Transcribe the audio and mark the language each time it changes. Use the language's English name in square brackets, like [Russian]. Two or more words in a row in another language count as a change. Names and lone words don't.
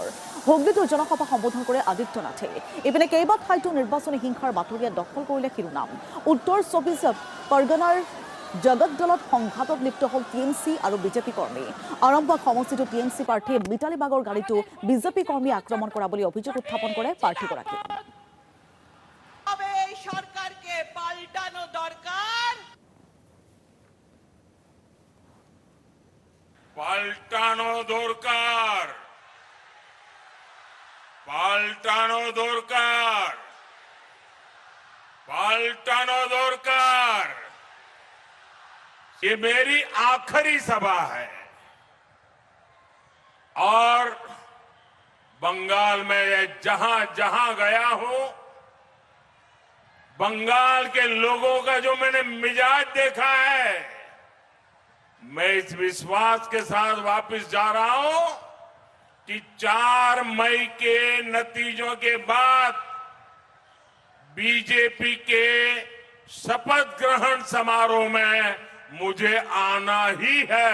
[Assamese] হুগলীতো জনসভা সম্বোধন কৰে আদিত্যনাথে। ইপিনে কেইবা ঠাইতো নিৰ্বাচনী হিংসাৰ বাতৰিয়ে দখল কৰিলে শিৰোনাম। উত্তৰ 24 পৰগনাৰ জগতদলত সংঘাতত লিপ্ত হল টিএমচি আৰু বিজেপি কৰ্মী। আৰম্ভক সমষ্টিটো টিএমচি প্ৰাৰ্থী মিতালী বাগৰ গাড়ীটো বিজেপি কৰ্মী আক্ৰমণ কৰা বুলি অভিযোগ উত্থাপন কৰে প্ৰাৰ্থীগৰাকীয়ে। [Bangla] সরকারকে পাল্টানো দরকার, পাল্টানো দরকার, পাল্টানো দরকার, পাল্টানো দরকার। [Hindi] ये मेरी आखिरी सभा है और बंगाल में जहां जहां गया हूं, बंगाल के लोगों का जो मैंने मिजाज देखा है, मैं इस विश्वास के साथ वापस जा रहा हूं कि 4 मई के नतीजों के बाद बीजेपी के शपथ ग्रहण समारोह में मुझे आना ही है।